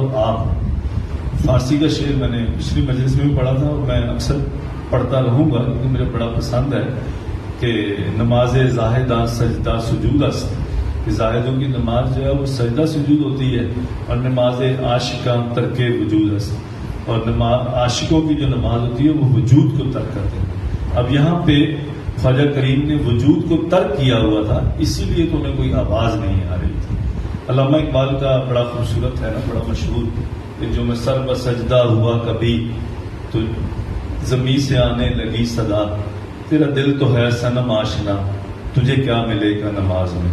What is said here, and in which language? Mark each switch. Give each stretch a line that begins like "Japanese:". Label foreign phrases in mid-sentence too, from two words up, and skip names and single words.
Urdu: اور آپ فارسی کا شعر میں نے پچھلی مجلس میں بھی پڑھا تھا اور میں اکثر پڑھتا رہوں گا کیونکہ مجھے بڑا پسند ہے کہ
Persian: نماز زاہداں سجدہ سجود است.
Urdu: کہ زاہدوں کی نماز جو ہے وہ سجدہ سجود ہوتی ہے، اور
Persian: نماز عاشقاں ترک وجود است.
Urdu: اور عاشقوں کی جو نماز ہوتی ہے وہ وجود کو ترک کرتے ہیں. اب یہاں پہ خواجہ کریم نے وجود کو ترک کیا ہوا تھا، اسی لیے تو انہیں کوئی آواز نہیں آ رہی تھی. علامہ اقبال کا بڑا خوبصورت ہے نا، بڑا مشہور کہ جو میں سر بسجدہ ہوا کبھی تو زمین سے آنے لگی صدا، تیرا دل تو ہے صنم آشنا، تجھے کیا ملے گا نماز میں.